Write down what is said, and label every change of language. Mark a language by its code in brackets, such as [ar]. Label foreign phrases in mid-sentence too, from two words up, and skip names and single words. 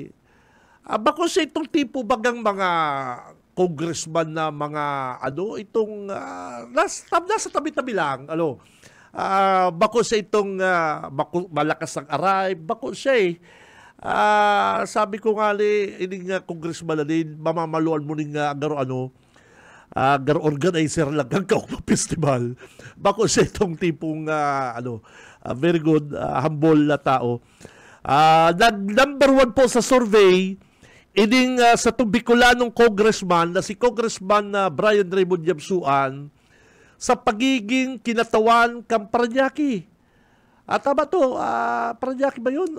[bik] Bako sa itong tipo bagang mga congressman na mga nasa tabi-tabi lang, bako sa itong malakas ang aray, bako siya sabi ko nga ining congressman na din, mamamaluan mo ning garo organizer lang ang Kaugma Festival. Bako siya itong tipong [en] very good, [bik] humble na tao. Number 1 po sa survey, ining sa Bicolanong congressman na si Congressman Brian Raymond Yamsuan sa pagiging kinatawan kang Paranaque. [tl] Tama to, Paranaque ba yun?